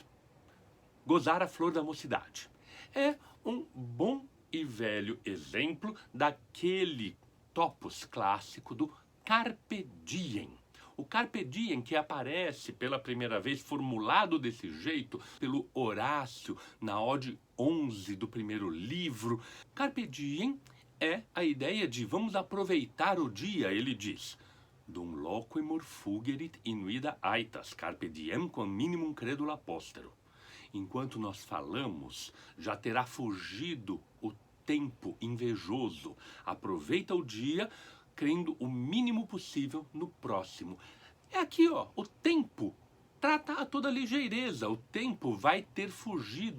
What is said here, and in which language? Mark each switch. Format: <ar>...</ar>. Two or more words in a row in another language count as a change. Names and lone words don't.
<pt>Gozar a flor da mocidade. É um bom e velho exemplo daquele topos clássico do</pt> <la>Carpe Diem. O Carpe Diem,</la> <pt>que aparece pela primeira vez formulado desse jeito pelo Horácio na Ode 11 do primeiro livro.</pt> <la>Carpe Diem</la> <pt>é a ideia de vamos aproveitar o dia, ele diz:</pt> <la>dum loquimur fugerit inuida aetas, carpe diem quam minimum credula postero.</la> <pt>Enquanto nós falamos, já terá fugido o tempo invejoso. Aproveita o dia, crendo o mínimo possível no próximo. É aqui, ó, o tempo trata a toda ligeireza, o tempo vai ter fugido.</pt>